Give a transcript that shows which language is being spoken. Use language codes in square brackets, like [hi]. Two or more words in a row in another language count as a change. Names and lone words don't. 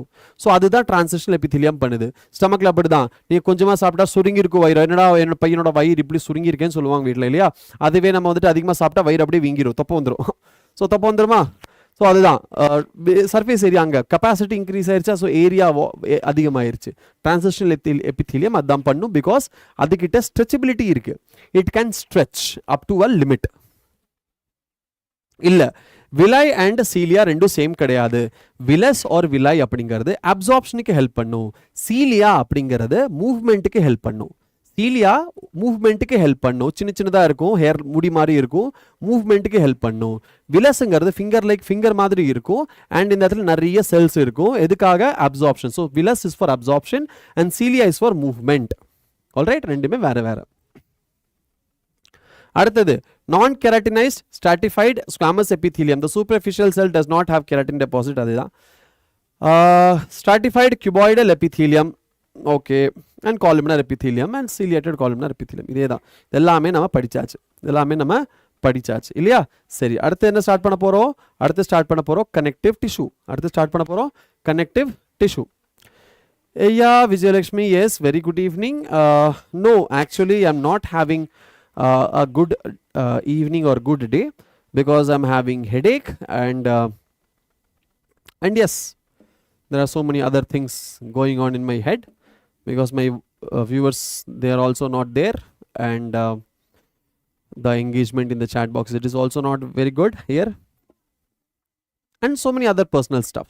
[ta] ஸோ அதுதான் [en] transitional epithelium [ta] பண்ணுது. ஸ்டமக்கில் அப்படி தான், நீ கொஞ்சமாக சாப்பிட்டா சுருங்கி இருக்கும் வயிறு, என்னடா என்னோட பையனோட வயிறு இப்படி சுருங்கி இருக்கேன்னு சொல்லுவாங்க வீட்டில் இல்லையா. அதுவே நம்ம வந்துட்டு அதிகமாக சாப்பிட்டா வயிறு அப்படியே வீங்கிடும், தொப்பை வந்துடும். ஸோ தொப்பை வந்துடுமா. ஸோ அதுதான் [en] surface area [ta] அங்கே [en] capacity increase [ta] ஆயிடுச்சா, ஸோ ஏரியா அதிகமாயிருச்சு. [en] transitional epithelium [ta] அதுதான் பண்ணும், பிகாஸ் அதுக்கிட்ட ஸ்ட்ரெச்சபிலிட்டி இருக்கு. [en] it can stretch up to a limit. [ta] இல்லை [en] villi and cilia [ta] ரெண்டும் சேம் கிடையாது. [en] villus or villi [ta] அப்படிங்கிறது அப்சார்ப்ஷனுக்கு ஹெல்ப் பண்ணும், சீலியா அப்படிங்கிறது மூவ்மெண்ட்டுக்கு ஹெல்ப் பண்ணும். சீலியா மூவ்மெண்ட்டுக்கு ஹெல்ப் பண்ணும், சின்ன சின்னதாக இருக்கும், ஹேர் முடி மாதிரி இருக்கும், மூவ்மெண்ட்டுக்கு ஹெல்ப் பண்ணும். விலஸுங்கிறது ஃபிங்கர் மாதிரி இருக்கும் அண்ட் இந்த இடத்துல நிறைய செல்ஸ் இருக்கும். எதுக்காக, அப்சார்ப்ஷன். [en] so villus is for absorption and cilia is for movement. [ta] ஆல்ரைட், ரெண்டுமே வேற வேற. அடுத்தது நான் [en] keratinized stratified squamous epithelium. The superficial cell does not have keratin deposit. [ta] அதுதான் [en] stratified cuboidal epithelium. OK, and columnar epithelium and ciliated columnar epithelium. [ta] இதே தான், எல்லாமே நம்ம படிச்சாச்சு இல்லையா. சரி, அடுத்து என்ன ஸ்டார்ட் பண்ண போகிறோம், [en] connective tissue. connective tissue. Yeah, Vijayalakshmi, yes, very good evening. No, actually I'm not having a good evening or good day because I'm having headache and yes, there are so many other things going on in my head because my viewers, they are also not there, and the engagement in the chat box, it is also not very good here, and so many other personal stuffs.